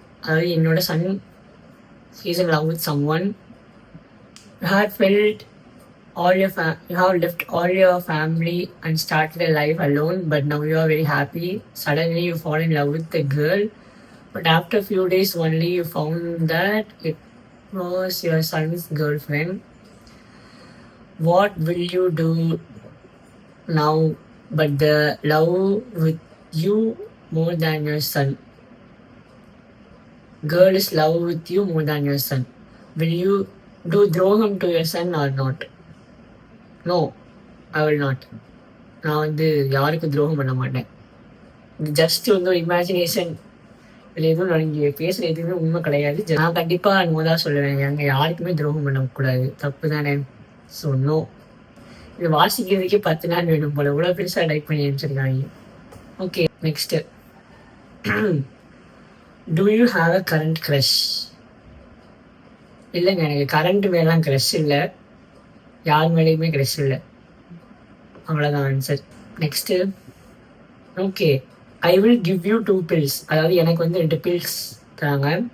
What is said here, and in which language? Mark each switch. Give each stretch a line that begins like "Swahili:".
Tamil: அதாவது என்னோட
English: Son is in love with someone. You had felt you have left all your family and started a life alone, but now you are very happy. Suddenly you fall in love with a girl, but after a few days only you found that it was your son's girlfriend. What will you do now but the love with you more than your son? Girl is love with you more than your son. Will you do துரோகம் to your son or not? No, I will not.
Tamil: நான் வந்து யாருக்கும் துரோகம் பண்ண மாட்டேன். இது just வந்து ஒரு இமேஜினேஷன். இதில் எதுவும் இங்கே பேசுகிற எதுவுமே உண்மை கிடையாது. நான் கண்டிப்பாக நோ தான் சொல்லுவேன். அங்கே யாருக்குமே துரோகம் பண்ணக்கூடாது, தப்பு தானே.
English: So no.
Tamil: இது வாசிக்கிறதுக்கே 10 நாள் வேணும் போல, இவ்வளோ பெருசாக டைப் பண்ணி அனுப்பிச்சிருக்காங்க.
English: Okay, next. Do you have a current crush?
Tamil: இல்லைங்க, எனக்கு கரண்ட் மேலாம் க்ரஷ் இல்லை. யார் மேலேயுமே க்ரஷ் இல்லை. அவ்வளோதான் answer. Next.
English: Okay, I will give you 2 pills.
Tamil: அதாவது எனக்கு வந்து
English: 2 pills தராங்க.